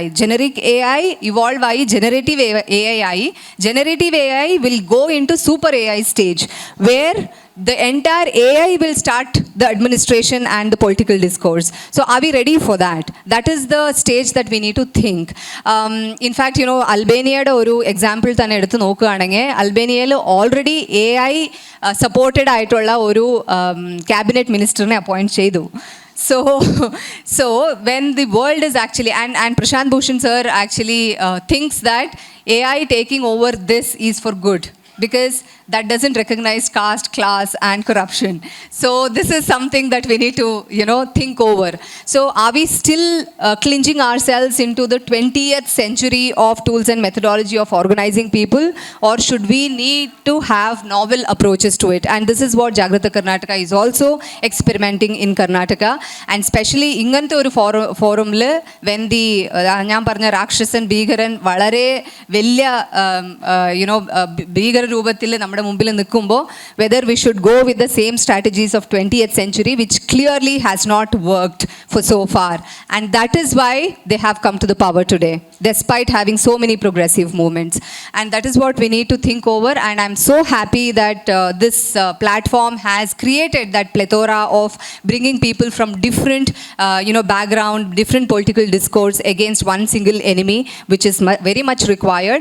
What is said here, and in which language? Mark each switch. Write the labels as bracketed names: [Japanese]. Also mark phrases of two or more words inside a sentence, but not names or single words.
[English] Generic AI evolve generative AI. Generative AI will go into super AI stage where the entire AI will start the administration and the political discourse. So are we ready for that? That is the stage that we need to think. In fact, [Malayalam] അൽബേനിയയുടെ ഒരു എക്സാമ്പിൾ തന്നെ എടുത്തു നോക്കുവാണെങ്കിൽ, അൽബേനിയയിൽ [English] already AI supported [Malayalam] ആയിട്ടുള്ള ഒരു [English] cabinet minister [Malayalam] നെ അപ്പോയിന്റ് ചെയ്തു. [English] So when the world is actually, and Prashant Bhushan sir actually thinks that AI taking over this is for good, because that doesn't recognize caste, class and corruption. So this is something that we need to think over. So are we still clinging ourselves into the 20th century of tools and methodology of organizing people, or should we need to have novel approaches to it? And this is what Jagrata Karnataka is also experimenting in Karnataka, and especially [Malayalam] ഇങ്ങനെ ഒരു ഫോറം ലെ [English] when the [Malayalam] ഞാൻ പറഞ്ഞ രാക്ഷസൻ ഭീകരൻ വളരെ വലിയ ഭീകര രൂപത്തിൽ നമ്മുടെ മുമ്പിൽ നിൽക്കുമ്പോൾ, [English] whether we should go with the same strategies of 20th century which clearly has not worked for so far, and that is why they have come to the power today despite having so many progressive movements. And that is what we need to think over, and I'm so happy that this platform has created that plethora of bringing people from different background, different political discourse against one single enemy, which is very much required.